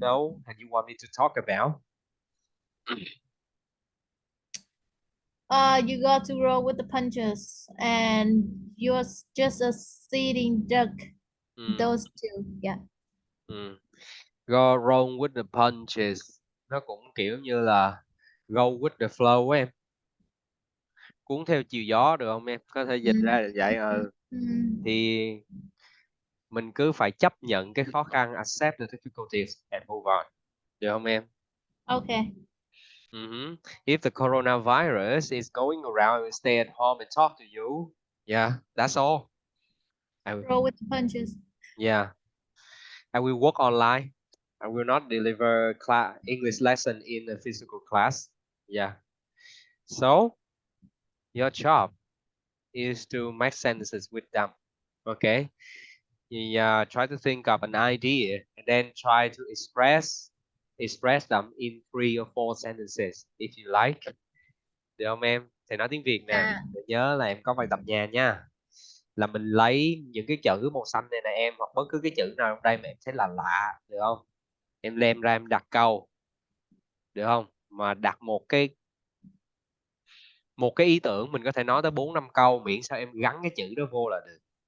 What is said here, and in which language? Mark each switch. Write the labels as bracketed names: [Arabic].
[English] know and you want me to talk about? you got to roll with the punches, and you're just a sitting duck. Mm, Those two, yeah. mm. Go wrong with the punches. [Vietnamese] Nó cũng kiểu như là [English] go with the flow [Vietnamese] ấy em. Cuốn theo chiều gió được không em? Có thể dịch ra Mm, là vậy. mm. Thì mình cứ phải chấp nhận cái khó khăn, [English] accept the difficulties and move on. [Vietnamese] Được không em? [English] Okay. Mhm. If the coronavirus is going around, I will stay at home and talk to you. Yeah, that's all. Roll with the punches. Yeah, I will work online. I will not deliver English lesson in a physical class. Yeah. So your job is to make sentences with them. Okay. You try to think of an idea and then try to express them in 3 or 4 sentences if you like. [Vietnamese] Được không em? Thầy nói tiếng Việt nè. [English] Yeah. [Vietnamese] Thầy nhớ là em có bài tập nhà nha. Là mình lấy những cái chữ màu xanh này nè em, hoặc bất cứ cái chữ nào trong đây mà em thấy là lạ, được không? Em đem ra em đặt câu, được không? Mà đặt một cái ý tưởng, mình có thể nói tới 4-5 câu, miễn sao em gắn cái chữ đó vô là được.